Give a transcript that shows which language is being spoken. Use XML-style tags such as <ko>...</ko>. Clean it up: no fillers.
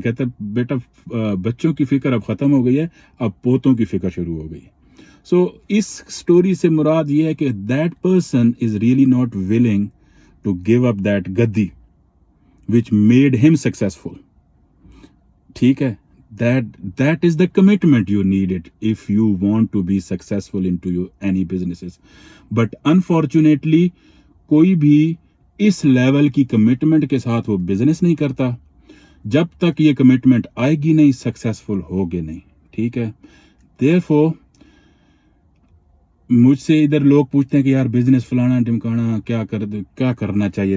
<ur>کہتا ہے بیٹا بچوں کی فکر اب ختم ہو گئی ہے، اب پوتوں کی فکر شروع ہو گئی. سو اس سٹوری سے مراد یہ ہے کہ</ur> <en>That person is really not willing to give up that گدی which made him successful.</en> <ur>ٹھیک ہے.</ur> <en>that is the commitment you needed if you want to be successful into your any businesses. But unfortunately</en> <ur>کوئی بھی اس level کی commitment کے ساتھ وہ business نہیں کرتا. جب تک یہ کمٹمنٹ آئے گی نہیں، سکسیسفل ہوگے نہیں. ٹھیک ہے.</ur> <en>therefore</en> <ur>مجھ سے ادھر لوگ پوچھتے ہیں کہ یار بزنس فلانا ڈمکانا کیا کرنا چاہیے.</ur>